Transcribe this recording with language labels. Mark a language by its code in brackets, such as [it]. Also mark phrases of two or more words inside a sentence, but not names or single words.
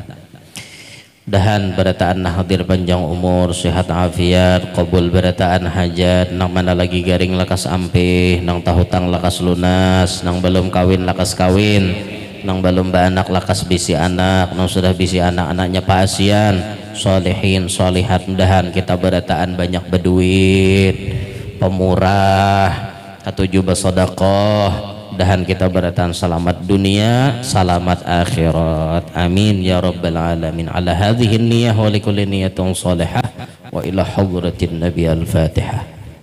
[bjn] Dahan berataan hadir panjang umur, sehat afiat, qabul berataan hajat, nang mana lagi garing lakas ampih, nang tahutang lakas lunas, nang belum kawin lakas kawin, nang belum beranak lakas bisi anak, nang sudah bisi anak-anaknya pasian, solehin, solihat. Dahan kita berataan banyak berduit, pemurah, ketujuh bersedekah. Dahan kita beratan selamat dunia, selamat akhirat. [ar] آمين يا رب العالمين. على هذه النية ولكل نية صالحة وإلى حضرة النبي الفاتحة.